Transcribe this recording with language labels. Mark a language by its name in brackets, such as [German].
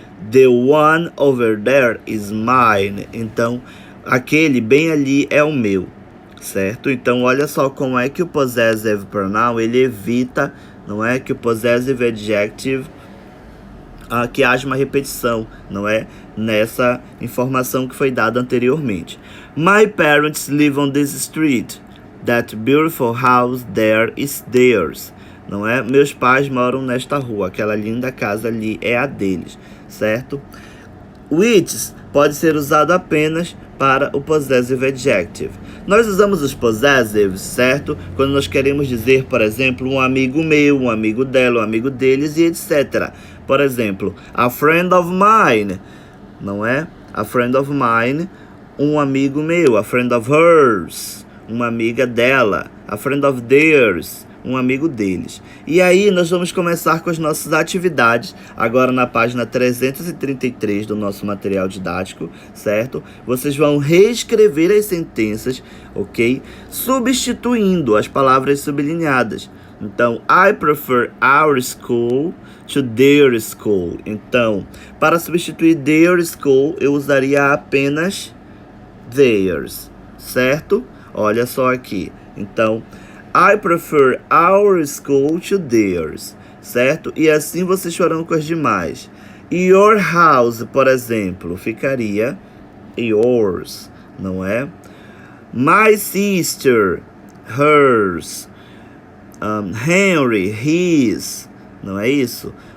[English] The one over there is mine. [Portuguese] Então, aquele bem ali é o meu, certo? Então, olha só como é que o possessive pronoun, ele evita, não é, que o possessive adjective, que haja uma repetição, não é, nessa informação que foi dada anteriormente. [English] My parents live on this street. That beautiful house there is theirs. [Portuguese] Não é? Meus pais moram nesta rua. Aquela linda casa ali é a deles, certo? Which pode ser usado apenas para o possessive adjective. Nós usamos os possessives, certo? Quando nós queremos dizer, por exemplo, um amigo meu, um amigo dela, um amigo deles e etc. Por exemplo, [English] a friend of mine, [Portuguese] não é? [English] A friend of mine, [Portuguese] um amigo meu. [English] A friend of hers, [Portuguese] uma amiga dela. [English] A friend of theirs, [Portuguese] um amigo deles. E aí nós vamos começar com as nossas atividades, agora na página 333 do nosso material didático, certo? Vocês vão reescrever as sentenças, ok? Substituindo as palavras sublinhadas, Então, [English] I prefer our school to their school. [Portuguese] Então, para substituir their school, eu usaria apenas theirs, certo? Olha só aqui. Então, [English] I prefer our school to theirs, [Portuguese] certo? E assim vocês farão com as demais. Your house, por exemplo, ficaria yours, não é? My sister, hers. Henry, his, não é isso?